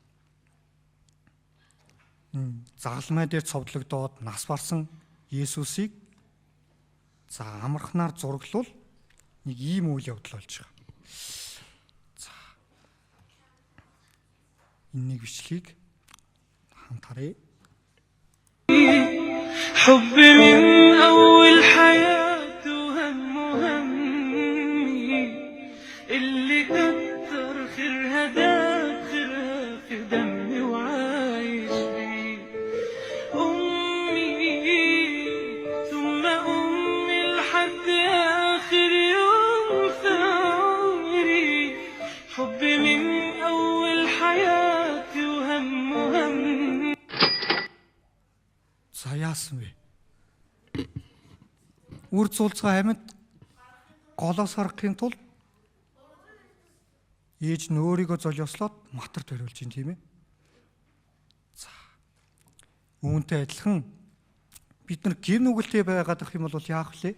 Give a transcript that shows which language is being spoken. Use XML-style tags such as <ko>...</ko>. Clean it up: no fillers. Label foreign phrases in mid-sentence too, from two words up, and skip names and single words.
<mn>Загалмай дээр цовдлогдоод нас барсан Есүсийг за амархнаар зураглал нэг ийм үйл явдал болж байгаа. За энэ нэг бичлэгийг хамт харъя.</mn> <ar>حبي من أول حياته وهم همي اللي كتر خيرها داب خيرها في دمي وعايش فيه أمي ثم أمي لحد آخر يوم في عمري حبي من أول حياتي وهم همي.</ar> <mn>За яасан бэ? Үр цулцгаа амьд голоос харахын тулд ээж нь өөрийгөө золиослоод матарт бариулж байна тийм ээ. За үүнтэй адилхан бид нар гим нүгэлтэй байгаад ах юм бол яах вэ?</mn>